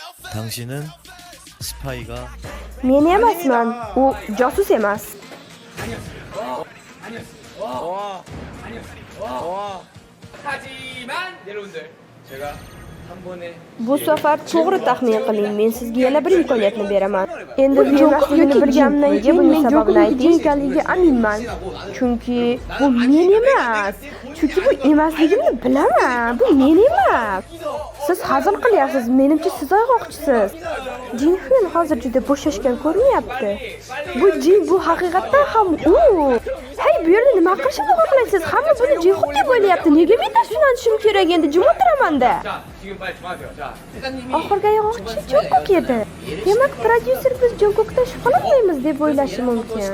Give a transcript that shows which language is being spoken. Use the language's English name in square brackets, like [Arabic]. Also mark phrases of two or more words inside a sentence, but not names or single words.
[Korean] 당신은 스파이가 [Uzbek] Men emasman, u josus emas. [Korean] 하지만 여러분들 제가 한 번에 [Uzbek] Bu safar to'g'ri taxmin qiling. Men sizga yana bir imkoniyatni beraman. Endi bu emasligini bilganimdan keyin men sababini ayting ekanligiga aminman. Chunki bu men emas. Chunki bu emasligimni bilaman. Bu men emas. Siz hazil qilyapsiz. Menimcha siz ayg'oqchisiz. Jinxun hozir juda bo'shashgan ko'rinyapti. Bu jin bu haqiqatdan ham u. Hey, bu yerda nima qilishni xohlaysiz? Hamma buni Jinxun deb o'ylayapti. Nega men tushunishim kerak endi? Jim o'tiraman-da. [Korean] 자 지금 빨리 좀 하세요. 자 회장님이 [Uzbek] Oxirgi ayg'oqchi Jungkook edi. Demak, prodyuser biz Jungkookdan shubhalanmaymiz deb o'ylashi mumkin.